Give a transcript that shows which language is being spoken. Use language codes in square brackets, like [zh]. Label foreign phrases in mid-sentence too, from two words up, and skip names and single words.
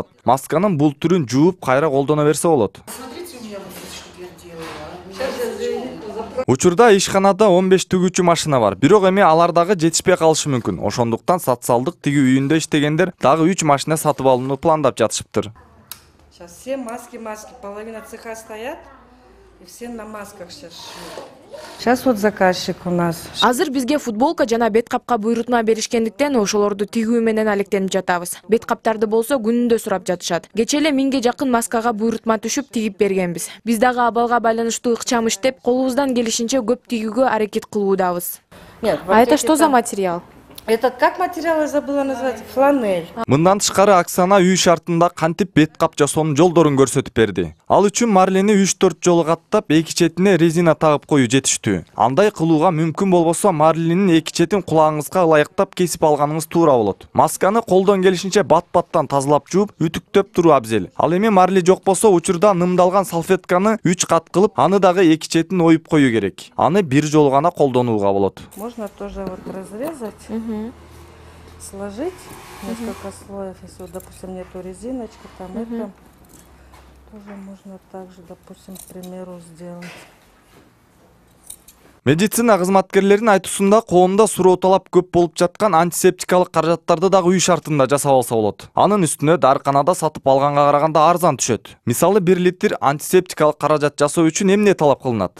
[ky] Масканын бул түрүн жууп кайра колдоно берсе болот. Учурда ишканада 15 тигүүчү машина бар. Бирок эми алардагы жетишпей калышы мүмкүн. Ошондуктан социалдык тигүү үйүндө иштегендер дагы 3 машина сатып алууну пландап жатышыптыр. [ru] Сейчас все маски, половина цеха стоят, и все на масках сейчас шьют. Сейчас вот заказчик у нас. [ky] Азыр бизге футболка жана бет капка буйрутма беришкендиктен ошолорду тигүү менен алектенип жатабыз. Бет каптарды болсо күнүндө сурап жатышат. Кече эле 1000ге жакын маскага буйрутма түшүп тигип бергенбиз. Биз дагы абалга байланыштуу ыкчам иштеп, колубуздан келишинче көп тигүүгө аракет кылуудабыз. [ru] А это что за материал? Это как материал, я забыла назвать? Фланель. [ky] Мындан тышкары Оксана үй шартында кантип бет кап жасоонун жолдорун көрсөтүп берди. Ал үчүн марлени 3-4 жолу каттап, эки четине резина тагып коюу жетиштүү. Андай кылууга мүмкүн болбосо марленин эки четин кулагыңызга ылайыктап кесип алганыңыз туура болот. Масканы колдон келишинче бат-баттан тазалап жууп, үтүктөп туруу абзел. Ал эми марли жок болсо учурда нымдалган салфетканы 3 кат кылып, аны дагы эки четин оюп коюу керек. Аны бир жолу гана колдонууга болот. [ru] Можно тоже вот разрезать. Сложить несколько слоев, если, вот, допустим, нету резиночки, там это тоже можно также, допустим, к примеру, сделать. [ky] Медицина кызматкерлеринин айтуусунда коомдо суроо талап көп болуп жаткан антисептикалык каражаттарды дагы үй шартында жасап алса болот. Анын үстүнө дарканада сатып алганга караганда арзан түшөт. Мисалы 1 литр антисептикалык каражат жасоо үчүн эмне талап кылынат?